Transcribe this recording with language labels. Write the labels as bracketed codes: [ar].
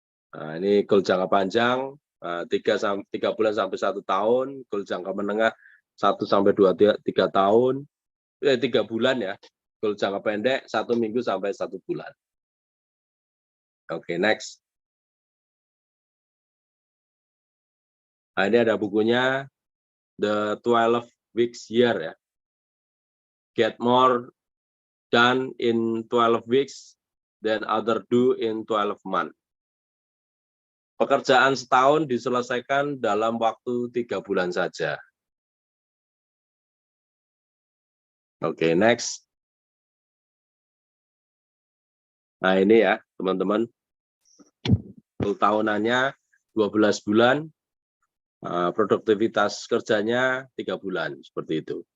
[id] Nah, ini goal jangka panjang 3 bulan sampai 1 tahun, goal jangka menengah 1 sampai 3 tahun, 3 bulan ya. Goal jangka pendek 1 minggu sampai 1 bulan. Oke, next. Nah, ini ada bukunya The 12 Weeks Year ya. [en] Get more done in 12 weeks than other do in 12 months. [id] Pekerjaan setahun diselesaikan dalam waktu 3 bulan saja. Oke, next. Nah, ini ya, teman-teman. Tahunannya 12 bulan, produktivitas kerjanya 3 bulan, seperti itu.